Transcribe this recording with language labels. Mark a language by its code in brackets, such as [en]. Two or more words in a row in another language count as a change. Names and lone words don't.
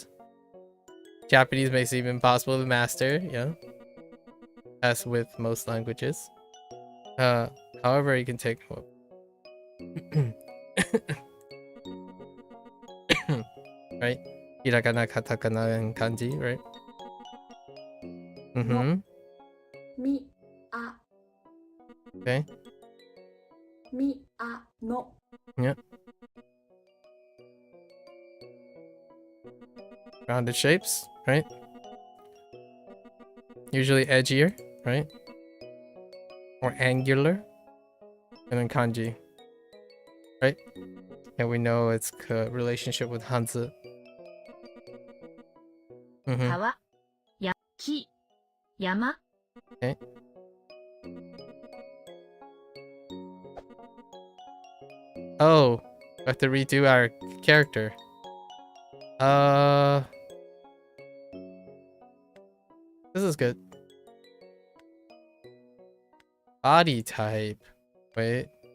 [en] Japanese may seem impossible to master, yeah. As with most languages. However, you can take right? Hiragana, katakana, and kanji, right? Mm-hmm. Mi, a, Okay. mi, a, no. Yeah. Rounded shapes, right? Usually edgier, right? Or angular. And then kanji, right? And we know its relationship with Hanzi. Mm-hmm. [ja] 川、や、木、山。 [en] Okay. Oh, we have to redo our character. This is good. Body type. Wait.